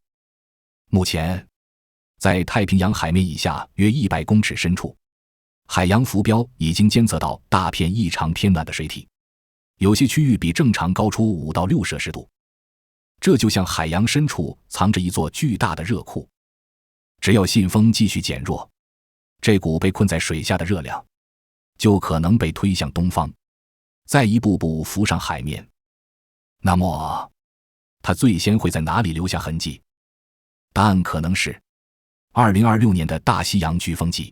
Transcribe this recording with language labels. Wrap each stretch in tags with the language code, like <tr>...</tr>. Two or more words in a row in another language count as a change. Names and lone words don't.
<zh>目前，在太平洋海面以下約100公尺深處，海洋浮標已經監測到大片異常偏暖的水體，有些區域比正常高出5到6攝氏度， 這就像海洋深處藏着一座巨大的熱庫，只要信風繼續減弱，這股被困在水下的熱量就可能被推向東方，再一步步浮上海面。那麼它最先會在哪裡留下痕跡？答案可能是2026年的大西洋飓風季。</zh>